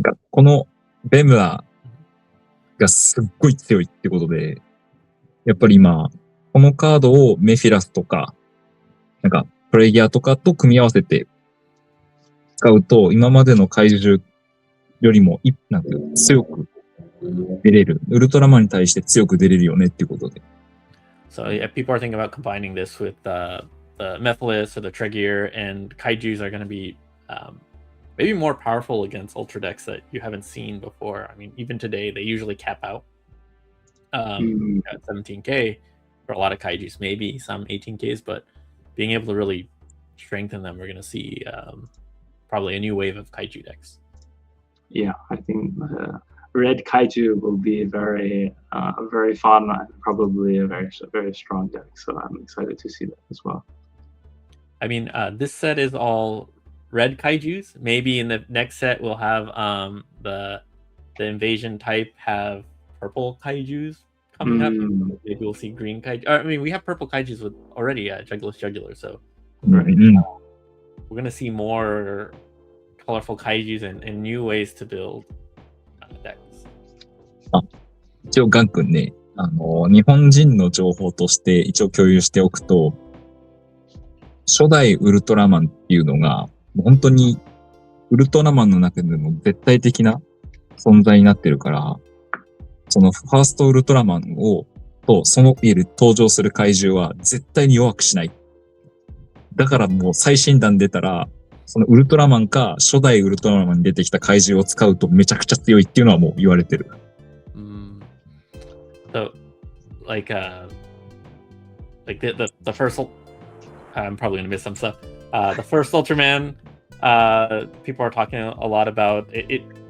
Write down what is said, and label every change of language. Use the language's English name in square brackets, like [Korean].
[Japanese] このベムラがすっごい強いってことで、やっぱり今このカードをメフィラスとかなんかトレギアとかと組み合わせて使うと、今までの怪獣よりもなんていう強く出れる、ウルトラマンに対して強く出れるよねっていうことで。 [English] So yeah, people are thinking about combining this with the Mephiles or the Tregear, and Kaijus are going to be maybe more powerful against Ultra decks that you haven't seen before. I mean, even today they usually cap out at 17k for a lot of Kaijus, maybe some 18ks, but being able to really strengthen them, we're going to see probably a new wave of Kaiju decks. Yeah, I think red Kaiju will be very fun and probably a very strong deck. So I'm excited to see that as well. I mean, this set is all red Kaijus. Maybe in the next set we'll have the invasion type have purple Kaijus coming up. Maybe we'll see green Kaiju. I mean, we have purple Kaijus with already Jugular, so we're gonna see more colorful Kaijus and new ways to build decks. [Japanese] 一応ガン君ね、日本人の情報として一応共有しておくと、初代ウルトラマンっていうのが、本当にウルトラマンの中でも絶対的な存在になってるから、そのファーストウルトラマンとそのいる登場する怪獣は絶対に弱くしない。だからもう最新弾出たら、そのウルトラマンか初代ウルトラマンに出てきた怪獣を使うとめちゃくちゃ強いっていうのはもう言われてる。 [English] So, like the first, I'm probably gonna miss some stuff. The first Ultraman, people are talking a lot about it.